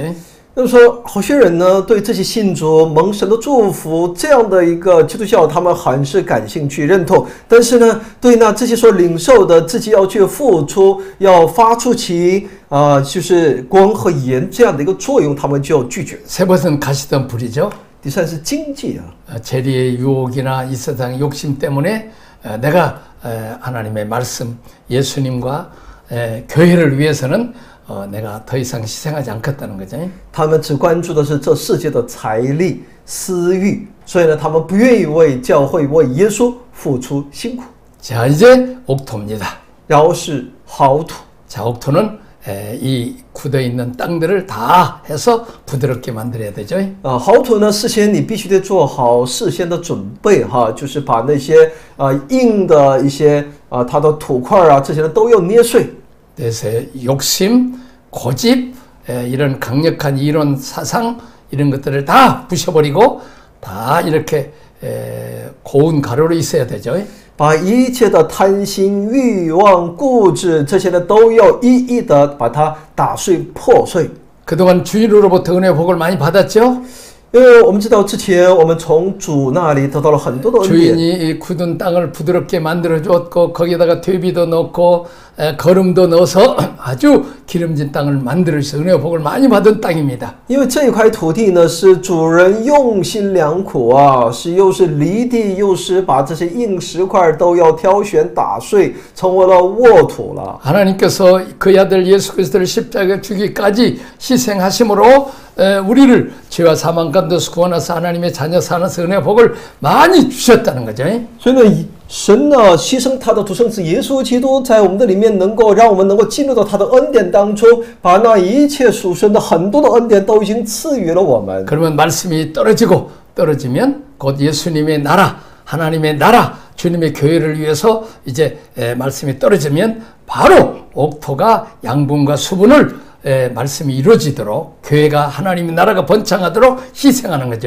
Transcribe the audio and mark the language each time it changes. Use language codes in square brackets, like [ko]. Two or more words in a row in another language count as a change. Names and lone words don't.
[zh] 就是说，好些人呢对这些信主蒙神的祝福这样的一个基督教，他们很是感兴趣认同，但是呢，对那这些说领受的自己要去付出，要发出其就是光和盐这样的一个作用，他们就拒绝。 [ko] 세 번은 가시던 불이죠. [zh] 第三是经济 [ko] 재리의 유혹이나 이 세상 욕심 때문에 내가 하나님의 말씀, 예수님과 교회를 위해서는 내가 더 이상 희생하지 않겠다는 거죠. [zh] 他们只关注的是这世界的财力、私欲，所以呢，他们不愿意为教会、为耶稣付出辛苦。 [ko] 자, 이제 옥토입니다. [zh] 然后是好土， [ko] 자, 옥토는 이 굳어 있는 땅들을 다 해서 부드럽게 만들어야 되죠. [zh] 好土呢，事先你必须得做好事先的准备哈，就是把那些硬的一些它的土块这些都要捏碎。 [ko] 그래서 욕심, 고집, 이런 강력한 이론, 사상 이런 것들을 다 부셔버리고 다 이렇게 고운 가루로 있어야 되죠. [zh] 把一切的贪心、欲望、固执这些呢，都要一一的把它打碎、破碎。 [ko] 그동안 주인으로부터 은혜 복을 많이 받았죠. [zh] 因为我们知道之前我们从主那里得到了很多的恩典。 [ko] 주인이 이 굳은 땅을 부드럽게 만들어 줬고 거기다가 퇴비도 넣고 거름도 넣어서 아주 기름진 땅을 만들어 주셔서 은혜 복을 많이 받은 땅입니다. [zh] 因为这一块土地呢，是主人用心良苦是又是犁地，又是把这些硬石块都要挑选打碎，成为了沃土了。 [ko] 하나님께서 그 아들 예수 그리스도를 십자가에 죽기까지 희생하심으로 우리를 죄와 사망 가운데서 구원하사 하나님의 자녀 사는서 은혜 복을 많이 주셨다는 거죠. [zh] 所以呢，神呢牺牲他的独生子耶稣基督，在我们的里面能够让我们能够进入到他的恩典当中，把那一切属神的很多的恩典都已经赐予了我们。 [ko] 그러면 말씀이 떨어지면 곧 예수님의 나라, 하나님의 나라, 주님의 교회를 위해서 이제 말씀이 떨어지면 바로 옥토가 양분과 수분을 말씀이 이루어지도록 교회가 하나님의 나라가 번창하도록 희생하는 거죠.